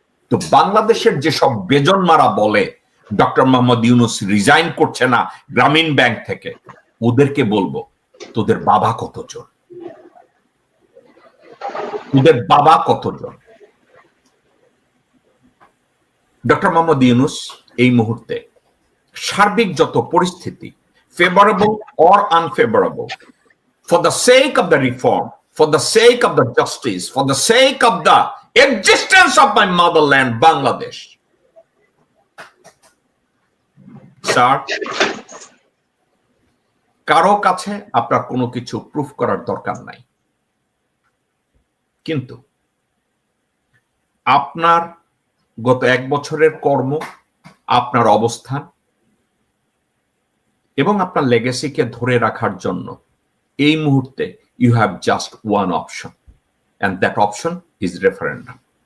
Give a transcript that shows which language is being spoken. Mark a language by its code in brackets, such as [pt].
[bn] তো বাংলাদেশের যেসব বেজন্মারা বলে ডক্টর মোহাম্মদ ইউনূস রিজাইন করছে না গ্রামীণ ব্যাংক থেকে, ওদেরকে বলবো তোদের বাবা কতজন, তোদের বাবা কতজন? ডক্টর মোহাম্মদ ইউনূস এই মুহূর্তে সার্বিক যত পরিস্থিতি, favourable or unfavourable, [en] for the sake of the reform, for the sake of the justice, for the sake of the existence of my motherland, Bangladesh. [bn] Sir, কারো কাছে আপনার কোনো কিছু প্রুফ করার দরকার নাই। কিন্তু আপনার গত 1 বছরের কর্ম, আপনার অবস্থান এবং আপনার লেগেসিকে ধরে রাখার জন্য এই মুহূর্তে [en] You have just one option, and that option is referendum.